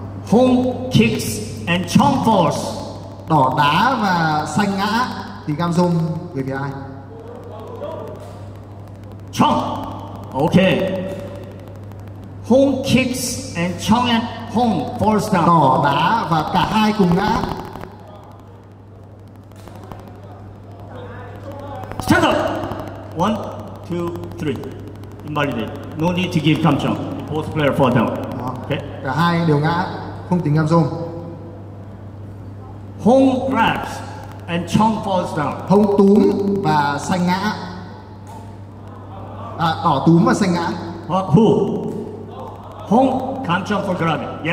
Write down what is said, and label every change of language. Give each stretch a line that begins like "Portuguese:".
English: Home kicks and chong falls.
Vietnamese: Đỏ đá và xanh ngã thì Gamsung về phía ai?
English: Chong. Okay. Home kicks and chong and home falls down.
Vietnamese: Đỏ đá và cả hai cùng ngã.
English: Stand up. 1, 2, 3. Invalidate. No need to give Kamchong. Both players fall down. Okay.
Vietnamese: Cả hai đều ngã, không tính Gamsung.
English: Home grabs and chong falls down.
Vietnamese: Home túm và xanh ngã. Đỏ túm và xanh ngã.
English: Who? Home Kamchong for grabbing.